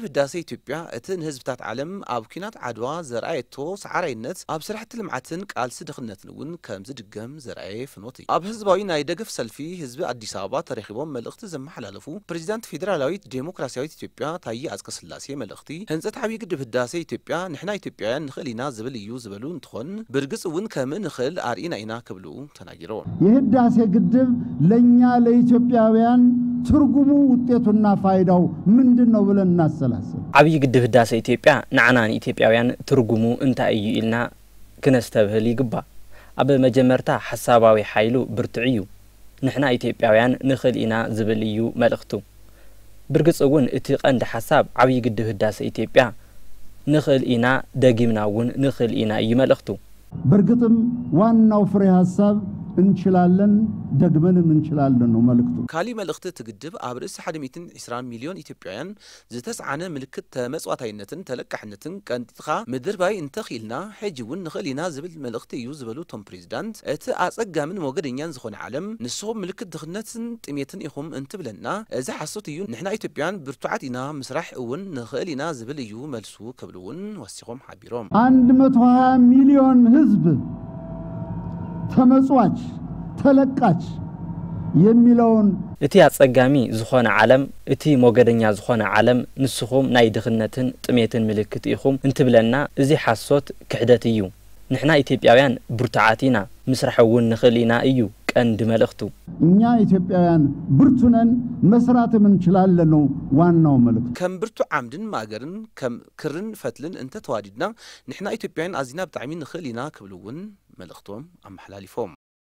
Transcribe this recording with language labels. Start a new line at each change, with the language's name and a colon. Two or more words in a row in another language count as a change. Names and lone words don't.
Tigrinya: ህዳሴ ኢትዮጵያ እቲ ንህዝብታት ዓለም ኣብ ኩናት ዓድዋ ዘርኣየቶ ሰዓራይነት ኣብ ስራሕቲ ልምዓትን ቃልሲ ድኽነትን እውን ከም ዝድገም ዘርኣየ ፍኖት እዩ ኣብ ህዝባዊ ናይ ደገፍ ሰልፊ ህዝቢ አዲስ አበባ ተረኺቦም መልእኽቲ ዘመሓላለፉ ፕሬዚዳንት ፌደራላዊት ዴሞክራሲያዊት ኢትዮጵያ ታዬ አጽቀሥላሴ መልእኽቲ ህንጸት ዓብይ ግድብ ህዳሴ ኢትዮጵያ ንሕና ኢትዮጵያውያን ንኽእል ኢና ዝብል እዩ ዝብሉ እንትኾን ብርግጽ እውን ከም ንኽእል አርኢና ኢና ክብሉ ተናጊሮም
Amharic: የህዳሴ ግድብ ለኛ ለኢትዮጵያውያን ትርጉሙ ውጤቱና ፋይዳው ምንድነው ብለን እናሰላስል
Tigrinya: ዓብይ ግድብ ህዳሴ ኢትዮጵያ ንዓና ኢትዮጵያውያን ትርጉሙ እንታይ እዩ ኢልና ክነስተብህል ይግባ ኣብ መጀመርታ ሐሳባዊ ኃይሉ ብርቱዕ እዩ ንሕና ኢትዮጵያውያን ንኽእል ኢና ዝብል እዩ መልእኽቱ ብርግጽ እውን እቲ ቀንዲ ሐሳብ ዓብይ ግድብ ህዳሴ ኢትዮጵያ ንኽእል ኢና ደጊምና እውን ንኽእል ኢና እዩ መልእኽቱ
Amharic: በርግጥም ዋናው ፍሬ ሐሳብ እንችላለን ደግመን እንችላለን ነው መልእክቱ
Tigrinya: ካሊ መልእኽቲ ትግድብ ኣብ ርእሲ 120 ሚሊዮን ኢትዮጵያውያን ዝተስዓነ ምልክት ተመጽዋታይነትን ተለቃሕነትን ቀንጢኻ ምድር ባይ እንተኺልና ሕጂ እውን ንኽእል ኢና ዝብል መልእኽቲ እዩ ዝበሉ ቶም ፕሬዚዳንት እቲ ኣጸጋምን ሞገደኛን ዝኾነ ዓለም ንስኹም ምልክት ድኽነትን ጥሜትን ኢኹም እንትብለና እዚ ሓሶት እዩ ንሕና ኢትዮጵያውያን ብርቱዓት ኢና ምስራሕ እውን ንኽእል ኢና ዝብል እዩ መልሱ ክብሉ እውን ወሲኾም ሓቢሮም
Amharic: 120 ሚሊዮን ህዝብ ተመጽዋች ተለቃች የሚለውን
Tigrinya: እቲ አጸጋሚ ዝኾነ ዓለም እቲ ሞገደኛ ዝኾነ ዓለም ንስኹም ናይ ድኽነትን ጥሜትን ምልክት ኢኹም እንትብለና እዚ ሓሶት ክሕደት እዩ ንሕና ኢትዮጵያውያን ብርቱዓት ኢና ምስራሕ እውን ንኽእል ኢና እዩ ቀንዲ መልእኽቱ
Amharic: እኛ ኢትዮጵያውያን ብርቱነን መስራትም እንችላለን ነው ዋናው መልእክቱ
Tigrinya: ከም ብርቱ ዓምድን ማገርን ከም ክርን ፈትልን እንተ ተዋዲድና ንሕና ኢትዮጵያውያን ኣዝና ብጣዕሚ ንኽእል ኢና ክብሉ እውን መልእኽቶም ኣመሓላሊፎም